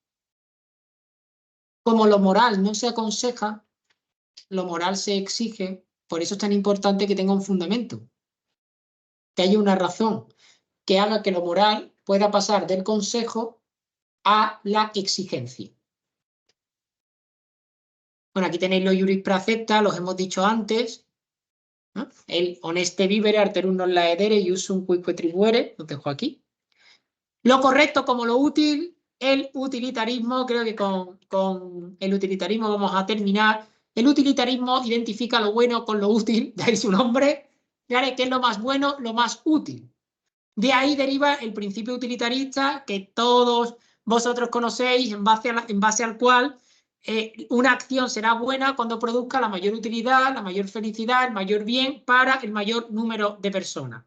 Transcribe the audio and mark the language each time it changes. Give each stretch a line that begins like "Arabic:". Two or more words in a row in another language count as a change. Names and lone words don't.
Spanish: Como lo moral no se aconseja, lo moral se exige, por eso es tan importante que tenga un fundamento, que haya una razón que haga que lo moral pueda pasar del consejo a la exigencia. Bueno, aquí tenéis los iuris praecepta, los hemos dicho antes, ¿no?
Latin: El honeste vivere, arterum non laedere, iusum cuique tribuere,
Spanish: lo dejo aquí. Lo correcto como lo útil, el utilitarismo, creo que con el utilitarismo vamos a terminar. El utilitarismo identifica lo bueno con lo útil, de ahí su nombre, ¿vale? ¿Qué es lo más bueno? Lo más útil. De ahí deriva el principio utilitarista que todos vosotros conocéis, en base al cual una acción será buena cuando produzca la mayor utilidad, la mayor felicidad, el mayor bien para el mayor número de personas.